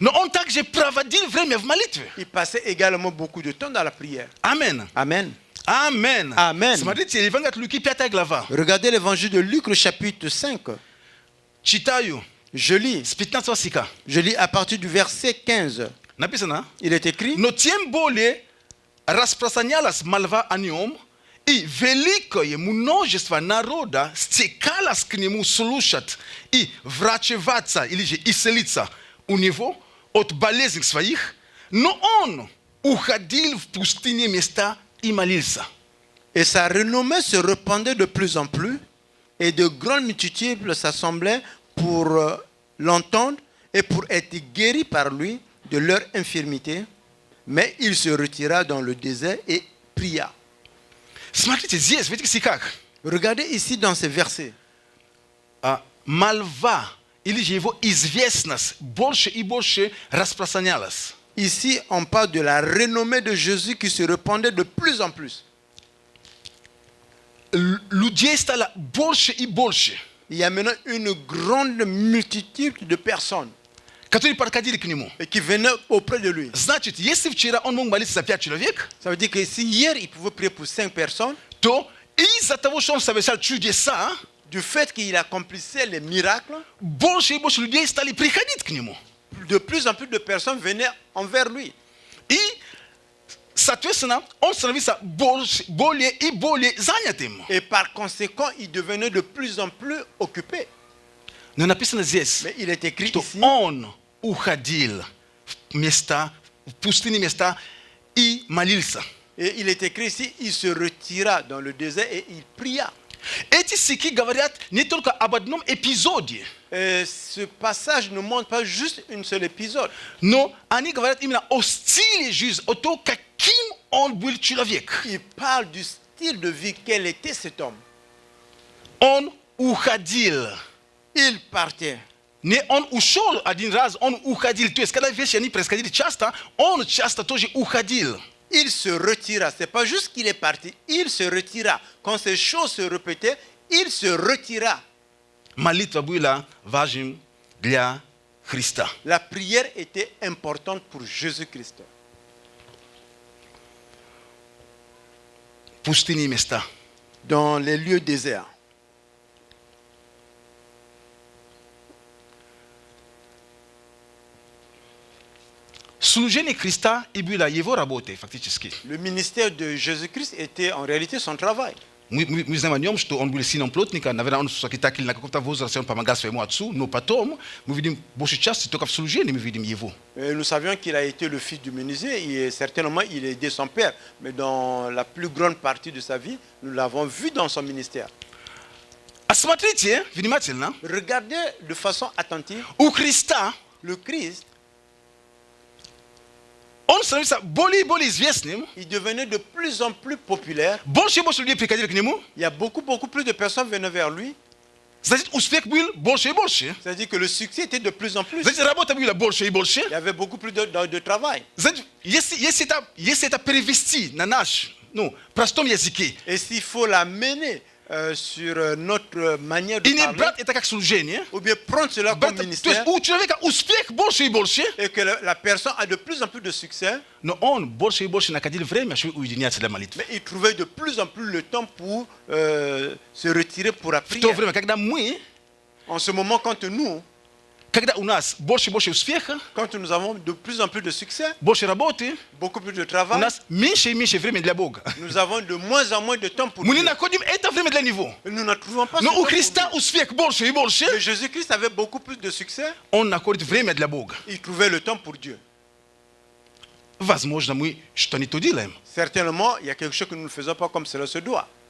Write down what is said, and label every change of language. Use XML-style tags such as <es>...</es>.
<ru>но он также проводил время в молитве.</ru> <fr>il passait également beaucoup de temps dans la prière. Amen. Amen. Amen. Amen.</fr> <ru>Смотрите, Евангелие от Луки, 5 глава.</ru> <fr>Regardez l'évangile de Luc, le chapitre 5.</fr> <ru>Читаю</ru> <fr>Je lis.</fr> <ru>с 15 стиха.</ru> <fr>Je lis à partir du verset 15.</fr> <ru>Написано:</ru> <fr>Il est écrit:</fr> <ru>но тем более распространялась молва о нем, и великое множество народа стекалось к нему слушать и врачеваться, или же исцелиться у него от болезней своих, но он уходил в пустыне места и молился.</ru> <fr>Et sa renommée se répandait de plus en plus, et de grandes multitudes s'assemblaient pour l'entendre et pour être guéris par lui de leur infirmité. Mais il se retira dans le désert et pria.</fr> <ru>Смотрите, здесь, видите, как?</ru> <fr>Regardez ici dans ces versets.</fr> <ru>Молва, или же его известность больше и больше распространялась.</ru> <fr>Ici, on parle de la renommée de Jésus qui se répandait de plus en plus.</fr> <ru>Людей стало больше и больше,</ru> <fr>Il y a maintenant une grande multitude de personnes</fr> <ru>которые подходили к нему.</ru> <fr>qui venaient auprès de lui.</fr> <ru>Значит, если вчера он мог молиться за 5 человек,</ru> <fr>Ça veut dire que si hier, il pouvait prier pour 5 personnes,</fr> <ru>то из-за того, что он совершал чудеса,</ru> <fr>du fait qu'il accomplissait les miracles,</fr> <ru>больше и больше людей стали приходить к нему.</ru> <fr>de plus en plus de personnes venaient envers lui.</fr> <ru>И, соответственно, он становился более и более занятым.</ru> <fr>Et par conséquent, il devenait de plus en plus occupé.</fr> <ru>Но написано здесь,</ru> <fr>Mais il est écrit</fr> <ru>что</ru> <fr>ici,</fr> <ru>он уходил в места, в пустыни места и молился.</ru> <fr>et il est écrit ici, il se retira dans le désert et il pria.</fr> <ru>Эти стихи говорят не только об одном эпизоде,</ru> <fr>Et ce passage ne montre pas juste un seul épisode,</fr> <ru>но они говорят именно о стиле жизни, о том, каким он был человек.</ru> <fr>il parle du style de vie, quel était cet homme.</fr> <ru>Он уходил.</ru> <fr>Il partait.</fr> <ru>Не он ушел один раз, он уходил. То есть, когда вещи они происходили часто, он часто тоже уходил.</ru> <fr>Il se retira. Ce n'est pas juste qu'il est parti, il se retira. Quand ces choses se répétaient, il se retira.</fr> <ru>Молитва была важным для Христа.</ru> <fr>La prière était importante pour Jésus-Christ.</fr> <ru>Пустыни места.</ru> <fr>Dans les lieux déserts.</fr> <ru>Служение Христа и было его работой фактически.</ru> <fr>Le ministère de Jésus-Christ était en réalité son travail.</fr> <ru>Мы знаем, что он был сыном плотника, наверное, он все-таки так или на каком-то возрасте, он помогал своему отцу, но потом мы видим большую часть, только в служении мы видим его.</ru> <fr>Et nous savions qu'il a été le fils du menuisier et certainement il a aidé son père. Mais dans la plus grande partie de sa vie, nous l'avons vu dans son ministère.</fr> <ru>А смотрите внимательно,</ru> <fr>Regardez de façon attentive,</fr> <ru>у Христа</ru> <fr>le Christ,</fr> <ru>он становится более и более известным,</ru> <fr>il devenait de plus en plus populaire.</fr> <ru>больше и больше людей приходили к нему,</ru> <fr>Il y a beaucoup plus de personnes venaient vers lui.</fr> <ru>значит, успех был больше и больше.</ru> <fr>C'est-à-dire que le succès était de plus en plus.</fr> <ru>Значит, работа была больше и больше.</ru> <fr>Il y avait beaucoup plus de travail.</fr> <ru>Значит, если это перевести на наш, простом языке,</ru> <fr>Et s'il faut l'amener sur notre manière de</fr> <ru>и не</ru> <fr>parler,</fr> <ru>брать это как служение,</ru> <fr>ou bien prendre cela comme</fr> <ru>брать, то</ru> <fr>ministère,</fr> <ru>есть у человека успех больше и больше,</ru> <fr>et que la personne a de plus en plus de succès,</fr> <ru>но он больше и больше находил время, чтобы уединяться для молитвы.</ru> <fr>mais il trouvait de plus en plus le temps pour se retirer pour la</fr> <ru>В то</ru> <fr>prière.</fr> <ru>время, когда</ru> <fr>En ce moment,</fr> <ru>когда у нас больше и больше успеха,</ru> <fr>quand nous avons de plus en plus de succès,</fr> <ru>больше работы,</ru> <fr>beaucoup plus de</fr> <ru>у</ru> <fr>travail,</fr> <ru>нас меньше и меньше времени для Бога.</ru> <fr>nous avons de moins en moins de temps pour</fr> <ru>Мы не</ru> <fr>Dieu.</fr> <ru>находим это время для Него.</ru> <fr>Nous ne trouvons pas ce</fr> <ru>Но</ru> <fr>temps</fr> <ru>у</ru> <fr>pour</fr> <ru>Христа</ru> <fr>Dieu.</fr> <ru>успех больше и больше,</ru> <fr>Mais Jésus-Christ avait beaucoup plus de succès,</fr> <ru>он находит время для Бога.</ru> <fr>il trouvait le temps pour Dieu.</fr> <ru>Возможно, мы что не то делаем.</ru> <fr>Certainement, il y a quelque chose que nous ne faisons pas comme cela se doit.</fr>